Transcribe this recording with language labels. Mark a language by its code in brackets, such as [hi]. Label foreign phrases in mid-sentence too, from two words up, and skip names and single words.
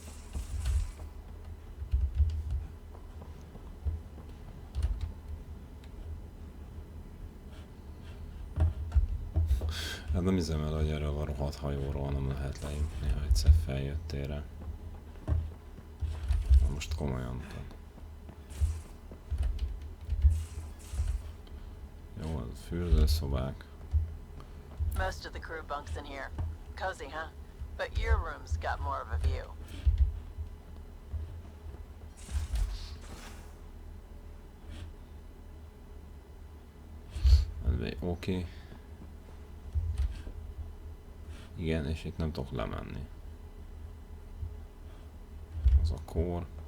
[hu] Hát nem hiszem el, hogy erről a rohadt hajóról nem lehet lejutni, ha egyszer feljöttél rá. Most komolyan. Jó, a fürdőszobák. [en] Most of the crew bunks in here. Cozy, huh? But your room's got more of a view. [hu] Oké. Igen, és itt nem tudok lemenni. Az a kór.